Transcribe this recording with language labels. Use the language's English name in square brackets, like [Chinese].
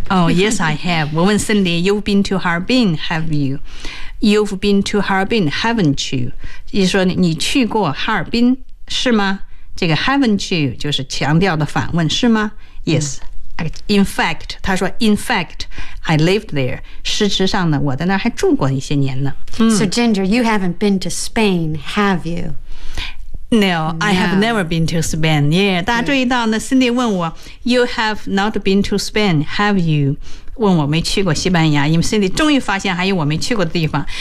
[English] Oh, yes I have [Chinese] 我问 [English] Cindy You've been to Harbin, have you? You've been to Harbin, haven't you? [Chinese] 意思说你去过哈尔滨是吗这个 haven't you 就是强调的反问是吗 [English] Yes、mm. In fact, [Chinese] 他说 [English] In fact, I lived there. [Chinese] 事实上呢我在那儿还住过一些年呢、嗯、 [English] So Ginger, you haven't been to Spain, have you? No, I have never been to Spain. Yeah, [Chinese] 大家注意到呢 [English] Cindy [Chinese] 问我 [English] You have not been to Spain, have you? [Chinese] 问我没去过西班牙因为 Cindy 终于发现还有我没去过的地方。